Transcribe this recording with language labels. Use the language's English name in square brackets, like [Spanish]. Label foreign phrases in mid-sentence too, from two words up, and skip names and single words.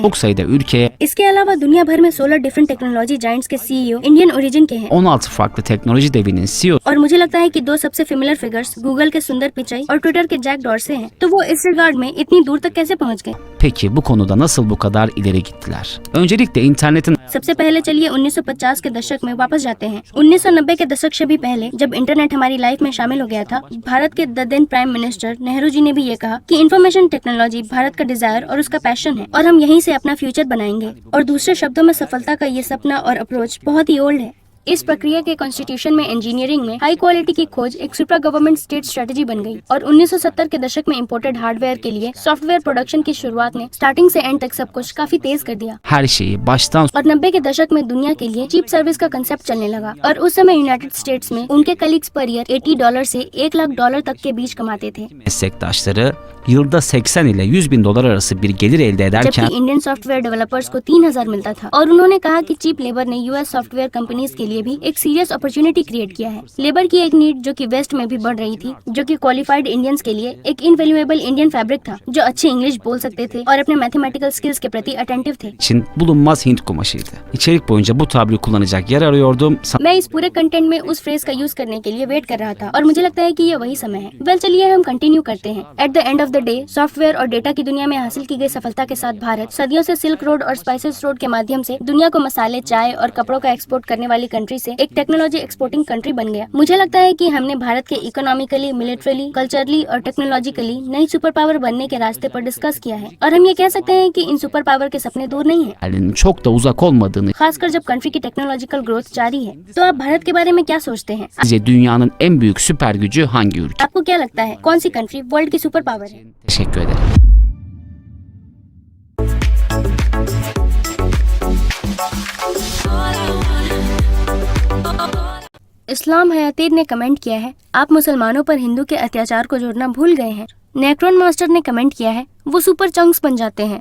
[Turkish] Çok sayıda ülke, [Hindi] इसके अलावा दुनिया भर में 16 [English] different technology giants [Hindi] के [English] CEO Indian origin [Hindi] के हैं [Turkish] 16 farklı teknoloji devinin CEO [Hindi] और मुझे लगता है कि दो सबसे [English] familiar figures [Hindi] गूगल के सुंदर पिचाई और ट्विटर के जैक डॉर्से हैं। तो वो इस रिगार्ड में इतनी दूर तक कैसे पहुंच गए? [Turkish] Peki bu konuda nasıl bu kadar ileri gittiler? Öncelikle internetin [Hindi] सबसे पहले चलिए 1950 के दशक में वापस जाते हैं। 1990 के दशक से भी पहले जब इंटरनेट हमारी लाइफ में शामिल हो गया था, भारत के [English] the then prime minister [Hindi] नेहरू जी ने भी ये कहा कि [English] information technology [Hindi] भारत का डिजायर और उसका पैशन है और हम यहीं से अपना फ्यूचर बनाएंगे। और दूसरे शब्दों में सफलता का ये सपना और अप्रोच बहुत ही ओल्ड है। इस प्रक्रिया के कॉन्स्टिट्यूशन में इंजीनियरिंग में [English] high quality [Hindi] की खोज एक [English] super government state strategy [Hindi] बन गई और 1970 के दशक में [English] imported hardware [Hindi] के लिए [English] software production [Hindi] की शुरुआत ने स्टार्टिंग से एंड तक सब कुछ काफी तेज कर दिया। [Turkish] her şeyi baştan [Hindi] और 90 के दशक में दुनिया के लिए [English] cheap service [Hindi] का कंसेप्ट चलने लगा और उस समय यूनाइटेड स्टेट्स में उनके [English] colleagues per year [Hindi] $80 से $1 लाख तक के बीच कमाते थे, [Turkish] meslektaşları yılda 80 ile 100 bin dolar arası bir gelir elde ederken [Hindi] जबकि [English] Indian software developers [Hindi] को 3000 मिलता था। और उन्होंने कहा कि [English] cheap labor [Hindi] ने [English] US software companies [Hindi] के लिए भी एक [English] serious opportunity create [Hindi] किया है। लेबर की एक नीड जो कि वेस्ट में भी बढ़ रही थी, जो कि [English] qualified Indians [Hindi] के लिए एक [English] invaluable Indian fabric [Hindi] था, जो अच्छी इंग्लिश बोल सकते थे और अपने [English] mathematical skills [Hindi] के प्रति अटेंटिव थे। [Turkish] için bulunmaz Hint kumaşıydı. İçerik boyunca bu tabiri kullanacak yer arıyordum. [Hindi] मैं इस पूरे कंटेंट में उस फ्रेज का यूज करने के लिए वेट कर रहा था और मुझे लगता है कि ये वही समय है। वेल चलिए हम कंटिन्यू करते हैं। [English] at the end of the day software [Hindi] और डेटा की दुनिया में हासिल की गई सफलता के साथ भारत सदियों से सिल्क रोड और स्पाइसेस रोड के माध्यम से दुनिया को मसाले, चाय और कपड़ों का एक्सपोर्ट करने वाली कंट्री से एक [English] technology exporting country [Hindi] बन गया। मुझे लगता है कि हमने भारत के [English] economically, militarily, culturally [Hindi] और टेक्नोलॉजिकली नई [English] super power [Hindi] बनने के रास्ते पर डिस्कस किया है और हम ये कह सकते हैं कि इन [English] super power [Hindi] के सपने दूर नहीं है, [Turkish] Halinin çok da uzak olmadığını, [Hindi] खासकर जब कंट्री की [English] technological growth [Hindi] जारी है। तो आप भारत के बारे में क्या सोचते हैं? [Turkish] sizce dünyanın en büyük süper gücü hangi ülke? [Hindi] आपको क्या लगता है कौन सी कंट्री वर्ल्ड की [English] super power [Hindi] है? [Turkish] Teşekkür ederim. [Hindi] इस्लाम हयातीर ने कमेंट किया है, आप मुसलमानों पर हिंदू के अत्याचार को जोड़ना भूल गए हैं। नेक्रोन मास्टर ने कमेंट किया है, वो [English] super chunks [Hindi] बन जाते हैं।